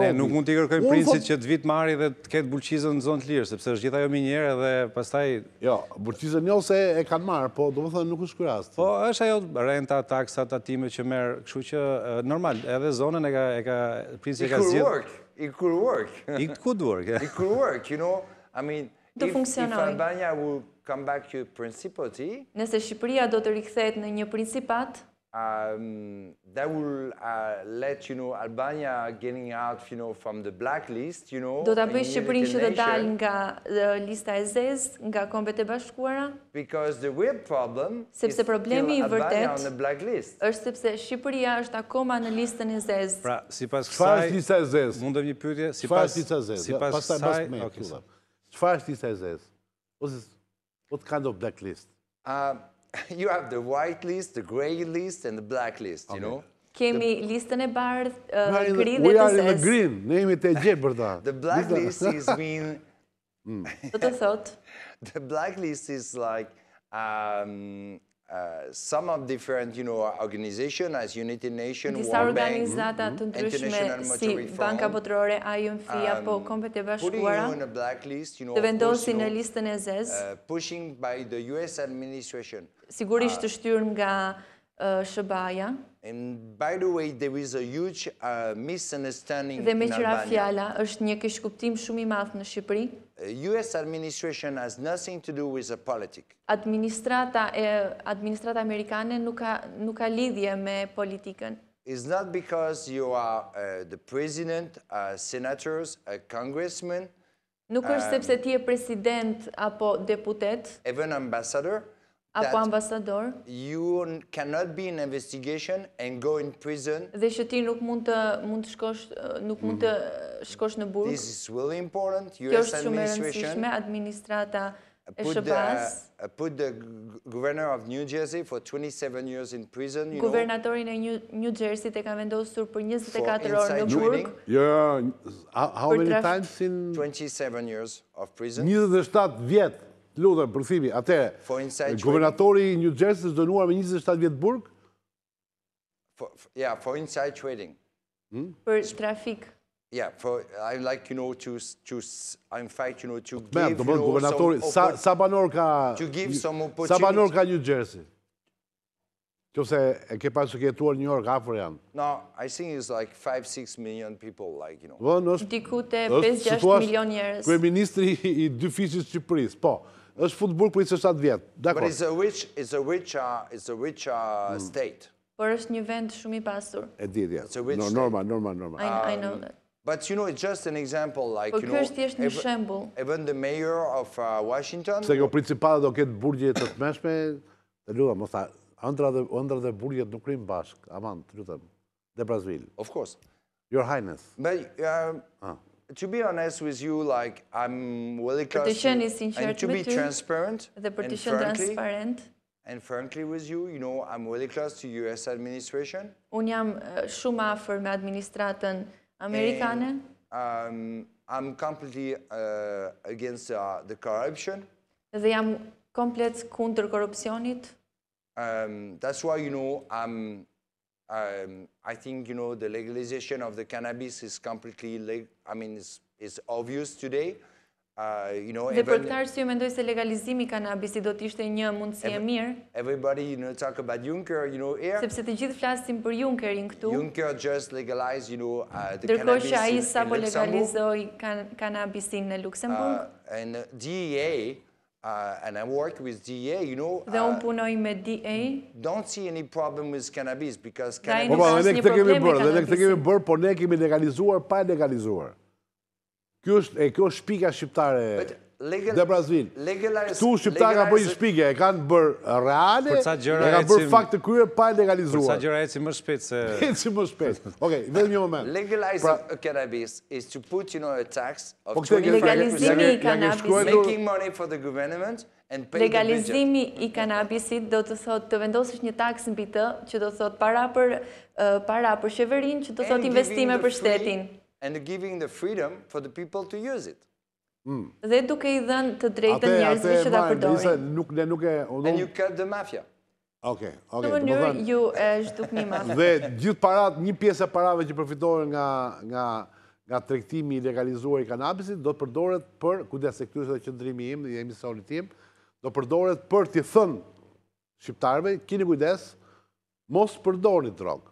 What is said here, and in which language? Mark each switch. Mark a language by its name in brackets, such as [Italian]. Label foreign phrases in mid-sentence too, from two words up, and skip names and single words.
[Albanian] Ne nuk mund t'i kërkojmë princit që të vit marri dhe të ketë bulqizën në zonë të lirë, sepse është gjithë ajo minjerë dhe pastaj... Jo, bulqizën jo se e kanë marrë, po do më thënë nuk është ky rast. Po është ajo renta, taksa, tatime që merë, kështu që normal, edhe zonën e ka princi e ka zgjedhur. [English] It could work. It could work. It could work, you know. I mean, if Albania will come back to Principatën, [Albanian] nëse Shqipëria do të rikthehet në një principat, [English] that will let, you know, Albania getting out, you know, from the blacklist, you know. [Albanian] Do ta bëjë Shqipërinë që të dalë nga lista e zezë, nga Kombet e Bashkuara? [English] Because the real problem [Albanian] sepse problemi i vërtet [English] on the blacklist. [Albanian] Është sepse Shqipëria është akoma në listën e zezë. Pra, sipas çfarë është lista e zezë? Mundem një pyetje, sipas lista e zezë. Çfarë është lista e zezë? [English] What kind of blacklist? You have the white list, the grey list, and the black list, you know? [Albanian] Kemi listën e bardhë, gri dhe të zezë. [English] We are in the green, [Albanian] ne jemi të gjepë për ta. [English] The black list is mean... [Albanian] Do të thot? [English] The black list is like some of different, you know, organizations as United Nations, [Albanian] disa organizata të ndryshme si Banka Botërore, IMF apo Kombet e Bashkuara të vendosin në listën e zezë, [English] pushing by the US administration. [Albanian] Sigurisht të shtyrë nga SBA-ja. [English] And by the way, there is a huge misunderstanding [Albanian] dhe me [English] in [Albanian] qëra Albania. fjala është një keqkuptim shumë i madh në Shqipëri. [English] US administration has nothing to do with the politics. [Albanian] Administrata amerikane nuk ka lidhje me politikën. [English] It's not because you are the president, senators, a congressman, [Albanian] Nuk është sepse ti je president apo deputet, [English] even ambassador, [Albanian] apo ambasador, [English] you cannot be in investigation and go in prison. [Albanian] Dhe që ti nuk mund të shkosh në burg. [English] This is really important. [Albanian] Kjo US është shumë e [English] administration [Albanian] rëndësishme, administrata e SHBA-s. [English] Put the governor of New Jersey for 27 years in prison. [Albanian] Guvernatorin e New Jersey e ka vendosur për 24 orë në burg. [English] How many times in 27 years of prison. [Albanian] 27 vjet. Lutem, përkthimi. Atëherë, guvernatori i New Jersey është dënuar me 27 vjet burg? [English] Yeah, for inside trading. [Albanian] Për trafik. [English] Yeah, I like, to give, [Albanian] guvernatori, sa banor ka New Jersey? Qofse e ke pasur ke jetuar në New York, afër janë? [English] No, I think it's like 5-6 million people, [Albanian] Diku te 5-6 milion njerëz. Kryeministri i dy fiqit Shqipërisë, po. Është fut burg për 27 vjet. [English] But it's a rich state. [Albanian] Por është një vend shumë i pasur. E di, ja. Normal. [English] I know that. But it's just an example, [Albanian] Ky është thjesht një shembull. [English] Even the mayor of Washington. [Albanian] Se kjo Principatën do ketë burgje të tmeshme, të lutem, mos tha, ëndra dhe burgjet nuk rrin bashk. Aman, të lutem. De Basseville. [English] Of course. Your Highness. But to be honest with you, I'm really close and to be transparent and frankly with you, I'm really close to US administration. [Albanian] Unë jam shumë afër me administratën amerikane. [English] I'm completely against the corruption. [Albanian] Dhe jam komplet kundër korrupsionit. [English] That's why, I think, the legalization of the cannabis is completely, is obvious today. [Albanian] Dhe për këtë arsye mendoj se legalizimi i kanabisit do të ishte një mundësi e mirë. [English] Everybody, talk about Juncker, here. [Albanian] Sepse të gjithë flasin për Junckerin këtu. [English] Juncker just legalized, the cannabis in [Albanian] ai sapo legalizoi kanabisin në Luksemburg. [English] And DEA, and I work with DEA, [Albanian] Dhe unë punoj me DEA. [English] Don't see any problem with cannabis because cannabis. [Albanian] Ne këtë kemi bërë, por ne kemi legalizuar pa legalizuar. Kjo është shpika shqiptare de Basseville. Këtu shqiptarë ka bërë shpike, e kanë bërë reale, e kanë bërë fakt të kryer pa legalizuar. Për sa gjëra eci më shpejt se... Eci më shpejt. Okej, vetëm një moment. [English] Legalizing cannabis is to put, a tax of 25%. [Albanian] Legalizimi i kanabisit. [English] Making money for the government and pay the budget. [Albanian] Legalizimi i kanabisit do të thotë të vendosësh një taksë mbi të, që do të thotë para për qeverinë, që do të thotë investime për shtetin. [English] And giving the freedom for the people to use it. [Albanian] Dhe duke i dhënë të drejtën njerëzve që ta përdorin. [English] And you cut the mafia. [Albanian] Okej. Në mënyrë ju e zhdukni mafia. Dhe gjithë parat, një pjesë e parave që përfitohen nga tregtimi i legalizuar i kanabisit do të përdoret për, kujdes se ky është qëndrimi im dhe emisionit tim, do përdoret për t'i thënë shqiptarëve, keni kujdes, mos përdorni drogë.